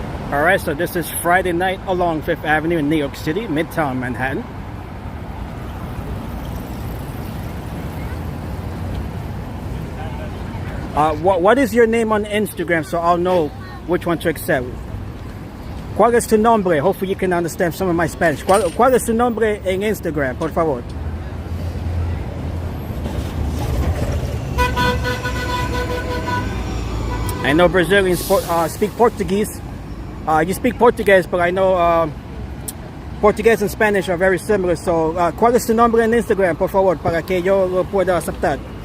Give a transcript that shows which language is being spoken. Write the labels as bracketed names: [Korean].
[English] Alright, so this is Friday night along Fifth Avenue in New York City, Midtown Manhattan. What is your name on Instagram, so I'll know which one to accept? ¿Cuál es tu nombre? Hopefully you can understand some of my Spanish. [Spanish] ¿Cuál es tu nombre en Instagram, por favor? [English] I know Brazilians speak Portuguese. You speak Portuguese, but I know Portugués and Spanish are very similar. [Spanish] So, ¿cuál es tu nombre en Instagram, por favor, para que yo lo pueda aceptar?